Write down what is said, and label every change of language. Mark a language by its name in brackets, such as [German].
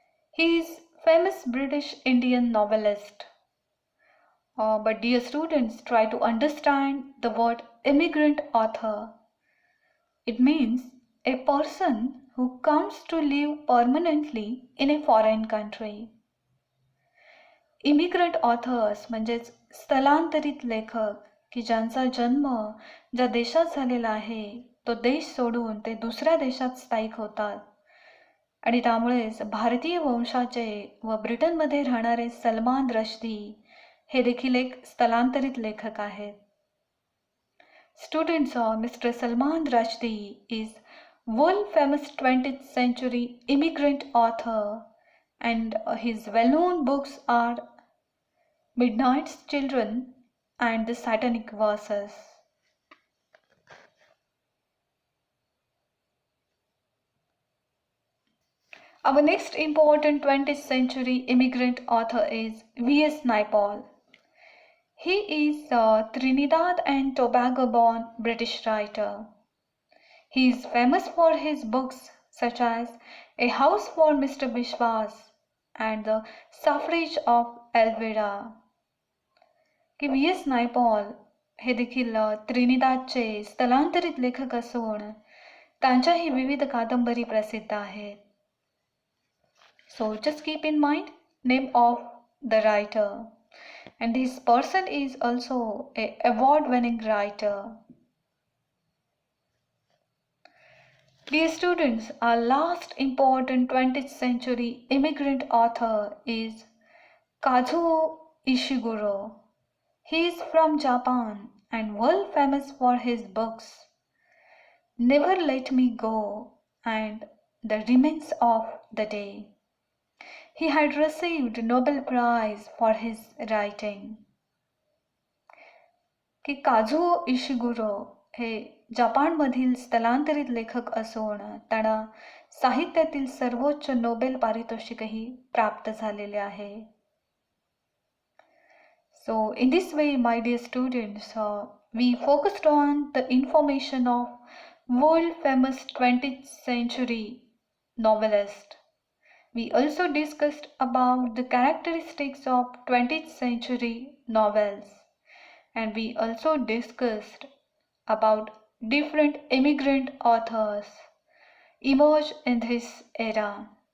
[English] He is famous British Indian novelist. But dear students, try to understand the word immigrant author. It means a person who comes to live permanently in a foreign country. [Marathi] Immigrant authors म्हणजेच स्थलांतरित लेखक की ज्यांचा जन्म ज्या देशात झालेला आहे तो देश सोडून ते दुसऱ्या देशात स्थायिक होतात आणि त्यामुळेच भारतीय वंशाचे व ब्रिटनमध्ये राहणारे सलमान रश्दी हे देखील एक स्थलांतरित लेखक आहेत. [English] Students, Mr. Salman Rushdie is world famous 20th century immigrant author and his well-known books are Midnight's Children and The Satanic Verses. Our next important 20th century immigrant author is V.S. Naipaul. He is a Trinidad and Tobago born British writer. He is famous for his books such as A House for Mr. Bishwas and The Suffrage of Elvira. की V.S. [Marathi] Naipaul हे देखील त्रिनिदादचे स्थलांतरित लेखक असून त्यांच्याही विविध कादंबरी प्रसिद्ध आहेत. [English] So just keep in mind name of the writer. And this person is also an award-winning writer. Dear students, our last important 20th century immigrant author is Kazuo Ishiguro. He is from Japan and world famous for his books Never Let Me Go and The Remains of the Day. He had received Nobel Prize for his writing. [Marathi] की काझुओ Ishiguro हे जपानमधील स्थलांतरित लेखक असून त्यांना साहित्यातील सर्वोच्च Nobel पारितोषिकही प्राप्त झालेले आहे. [English] So in this way, my dear students, we focused on the information of world famous 20th century novelist. We also discussed about the characteristics of 20th century novels, and we also discussed about different immigrant authors emerged in this era.